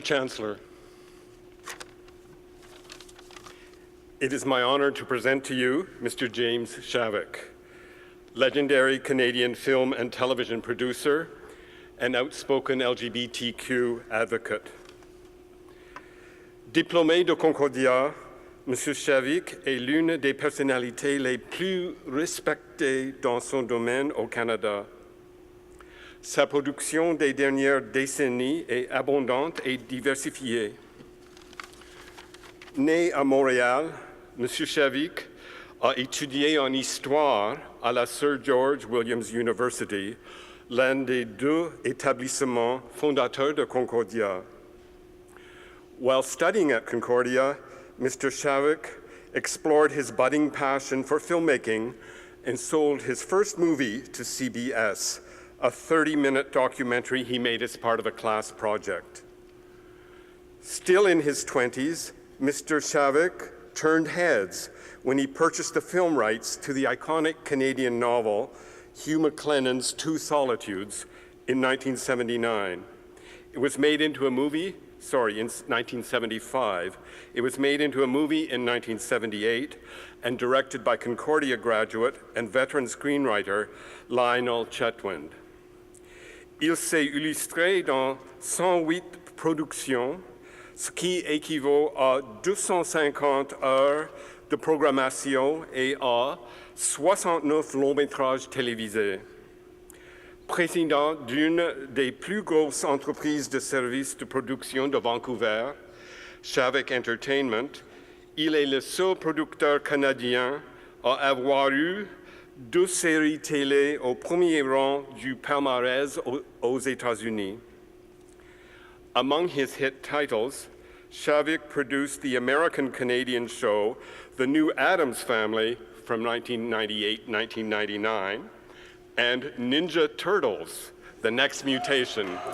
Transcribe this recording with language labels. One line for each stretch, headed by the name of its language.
English: Chancellor, it is my honor to present to you Mr. James Shavik, legendary Canadian film and television producer and outspoken LGBTQ advocate.
French: Diplômé de Concordia, M. Shavik est l'une des personnalités les plus respectées dans son domaine au Canada. Sa production des dernières décennies est abondante et diversifiée. Né à Montréal, M. Shavik a étudié en histoire à la Sir George Williams University, l'un des 2 établissements fondateurs de Concordia.
English: While studying at Concordia, Mr. Shavik explored his budding passion for filmmaking and sold his first movie to CBS, a 30-minute documentary he made as part of a class project. Still in his 20s, Mr. Shavik turned heads when he purchased the film rights to the iconic Canadian novel Hugh MacLennan's Two Solitudes in 1979. It was made into a movie, in 1975. It was made into a movie in 1978 and directed by Concordia graduate and veteran screenwriter Lionel Chetwynd.
French: Il s'est illustré dans 108 productions, ce qui équivaut à 250 heures de programmation et à 69 longs-métrages télévisés. Président d'une des plus grosses entreprises de services de production de Vancouver, Shavik Entertainment, il est le seul producteur canadien à avoir eu 2 séries télé au premier rang du palmarès aux États-Unis.
English: Among his hit titles, Shavik produced the American-Canadian show The New Addams Family from 1998-1999 and Ninja Turtles, The Next Mutation.